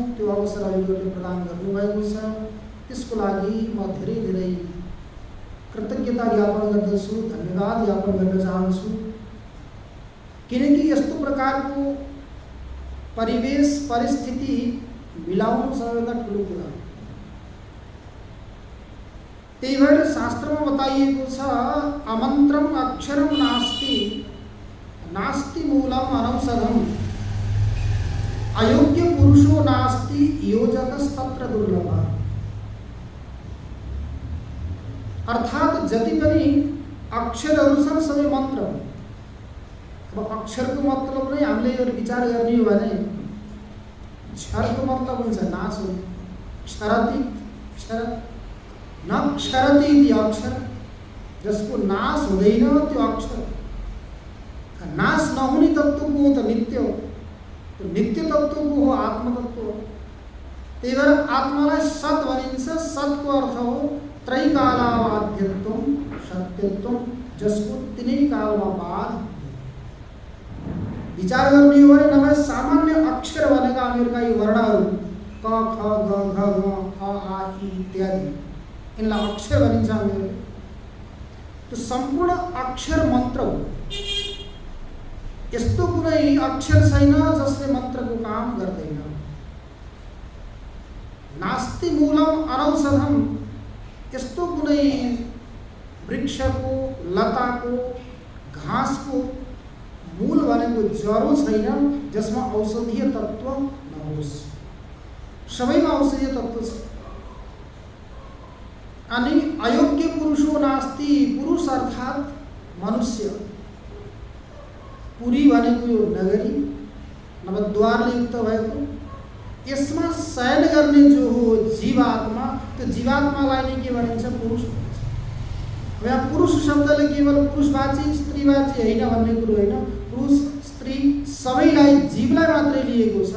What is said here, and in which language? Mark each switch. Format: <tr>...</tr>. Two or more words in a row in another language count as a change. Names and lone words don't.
<ne>त्यो अवसर हामीहरूले प्रदान गर्नुभएको छ। त्यसको लागि म धेरै कृतज्ञता ज्ञापन गर्दछु, धन्यवाद ज्ञापन गर्न चाहन्छु। किनकि यस्तो प्रकारको परिवेश परिस्थिति मिलाउनु सबैभन्दा ठुलो कुरा हो। त्यही भएर शास्त्रमा बताइएको छ,</ne> <sa>अमन्त्रम अक्षरम नास्ति नास्ति मूलम अनौषधम अयोग्य पुरुषो नास्ति योजकस्तत्र दुर्लभ।</sa> <ne>अर्थात जति पनि अक्षरहरू छन् सबै मन्त्र। अब अक्षरको मतलब नै हामीले यो विचार गर्ने हो भने क्षरको मतलब हुन्छ नाश हो।</ne> <sa>क्षरति क्षर न क्षरति इति अक्षर,</sa> <ne>जसको नाश हुँदैन त्यो अक्षर। नाश नहुने तत्व को हो त नित्य हो, तो नित्य तत्व को हो आत्म तत्व। त्यही भएर आत्मालाई सत भनिन्छ। सतको अर्थ हो</ne> <sa>त्रैकालावाध्यत्वम सत्यत्वम,</sa> <ne>जसको तिनै कालमा बाध। विचार गर्ने हो भने नभए सामान्य अक्षर भनेका हामीहरूका यी वर्णहरू क ख ग घ ङ अ आ इ इत्यादि, यिनलाई अक्षर भनिन्छ हामीहरूले। त्यो सम्पूर्ण अक्षर मन्त्र हो। यस्तो कुनै अक्षर छैन जसले मन्त्रको काम गर्दैन।</ne> <sa>नास्ति मूलम अनौषधम,</sa> <ne>यस्तो कुनै वृक्षको, लताको, घाँसको मूल भनेको जरो छैन जसमा औषधीय तत्व नहोस्। सबैमा औषधीय तत्व छ। अनि</ne> <sa>अयोग्य पुरुषो नास्ति,</sa> <ne>पुरुष अर्थात मनुष्य। पुरी भनेको यो नगरी नभए द्वारले युक्त भएको, यसमा शयन गर्ने जो हो जीवात्मा, त्यो जीवात्मालाई नै के भनिन्छ? पुरुष भनिन्छ। यहाँ पुरुष शब्दले केवल पुरुषवाची स्त्रीवाची होइन भन्ने कुरो होइन। पुरुष स्त्री सबैलाई, जीवलाई मात्रै लिएको छ।</ne>